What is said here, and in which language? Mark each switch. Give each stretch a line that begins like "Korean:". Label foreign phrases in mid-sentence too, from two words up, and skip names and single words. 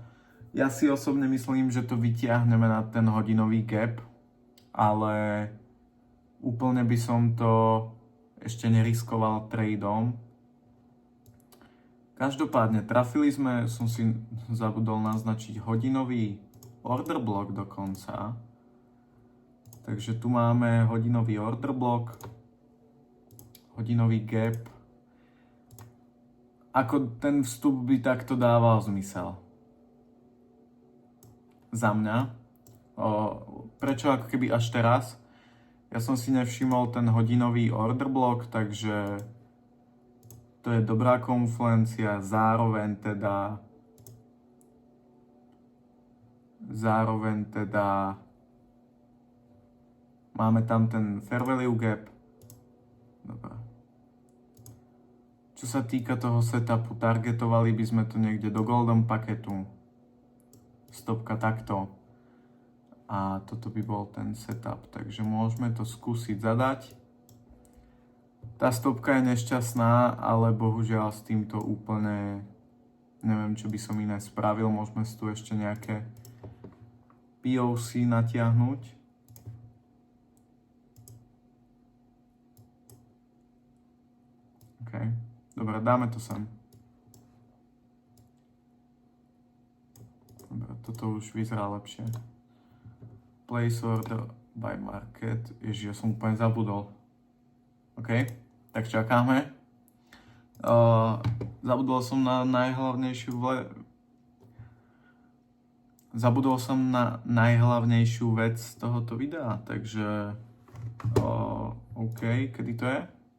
Slovak: Ja si osobne myslím, že to vytiahneme na ten hodinový gap, ale úplne by som to ešte neriskoval tradeom. Každopádne trafili sme, som si zabudol naznačiť hodinový
English: order block
Slovak: dokonca. Takže tu máme hodinový
English: order block,
Slovak: hodinový gap. Ako ten vstup by takto dával zmysel. Za mňa. Prečo ako keby až teraz? Ja som si nevšimol ten hodinový
English: order block,
Slovak: takže to je dobrá konfluencia. Zároveň teda máme tam ten
English: fair value gap.
Slovak: Dobre. Čo sa týka toho setupu, targetovali by sme to niekde do golden paketu. Stopka takto. A toto by bol ten setup. Takže môžeme to skúsiť zadať. Tá stopka je nešťastná, ale bohužiaľ s týmto úplne neviem, čo by som iné spravil. Môžeme si tu ešte nejaké POC natiahnuť. OK. Dobre, dáme to sem. Dobre, toto už vyzerá lepšie.
English: Place order by market.
Slovak: Ježiš, ja som úplne zabudol. OK, tak čakáme. Zabudol som na najhlavnejšiu vec z tohoto videa, takže OK, kedy to je?